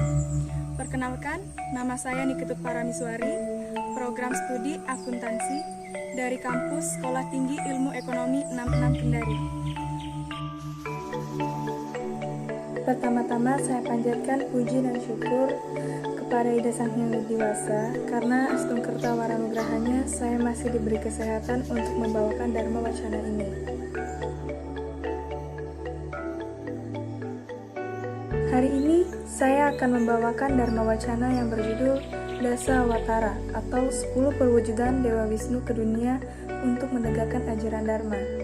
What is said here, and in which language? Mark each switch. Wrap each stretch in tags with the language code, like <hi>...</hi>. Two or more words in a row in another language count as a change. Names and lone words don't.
<id>Perkenalkan, nama saya Niketut Paramiswari, program studi akuntansi dari kampus Sekolah Tinggi Ilmu Ekonomi 66 Kendari. Pertama-tama saya panjatkan puji dan syukur kepada Ida Sang Hyang Widi Wasa karena Astung Kerta Waranugrahanya saya masih diberi kesehatan untuk membawakan Dharma Wacana ini. Hari ini saya akan membawakan Dharma Wacana yang berjudul Dasa Awatara atau 10 perwujudan Dewa Wisnu ke dunia untuk menegakkan ajaran Dharma.</id>